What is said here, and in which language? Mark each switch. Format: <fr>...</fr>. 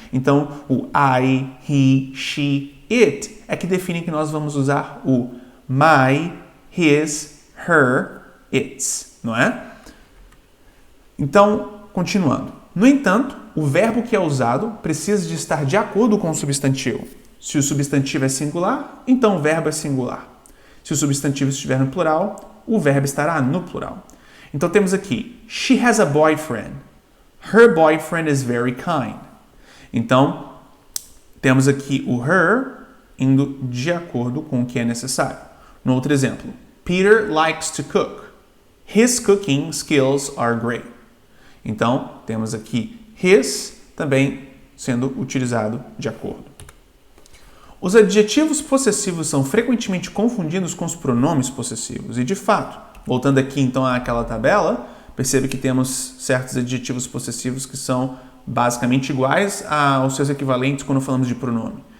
<pt>Então, o I, he, she, it é que define que nós vamos usar o my, his, her, its, não é? Então, continuando. No entanto, o verbo que é usado precisa de estar de acordo com o substantivo. Se o substantivo é singular, então o verbo é singular. Se o substantivo estiver no plural, o verbo estará no plural. Então temos aqui,</pt> <en>she has a boyfriend. Her boyfriend is very kind.</en> <pt>Então, temos aqui o her indo de acordo com o que é necessário. No outro exemplo,</pt> <en>Peter likes to cook. His cooking skills are great.</en> <pt>Então, temos aqui his também sendo utilizado de acordo. Os adjetivos possessivos são frequentemente confundidos com os pronomes possessivos. E, de fato, voltando aqui então àquela tabela, percebe que temos certos adjetivos possessivos que são basicamente iguais aos seus equivalentes quando falamos de pronome.</pt>